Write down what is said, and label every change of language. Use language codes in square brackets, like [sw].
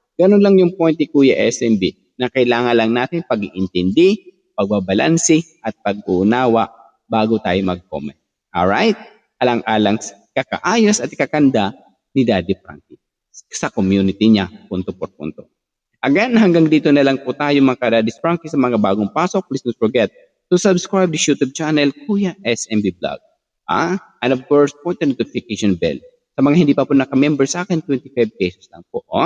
[tl] Ganun lang yung point ni Kuya SMB, na kailangan lang natin pag-iintindi, pagbabalansi, at pag-uunawa bago tayo mag-comment. Alright? Alang-alang kakaayos at kakanda ni Daddy Frankie sa community niya, punto por punto. Again, hanggang dito na lang po tayo mga ka-Daddy Frankie sa mga bagong pasok. [en] Please don't forget to subscribe to YouTube channel Kuya SMB Vlog. And of course, put the notification bell. [tl] Sa mga hindi pa po naka-member sa akin, 25 pesos lang po.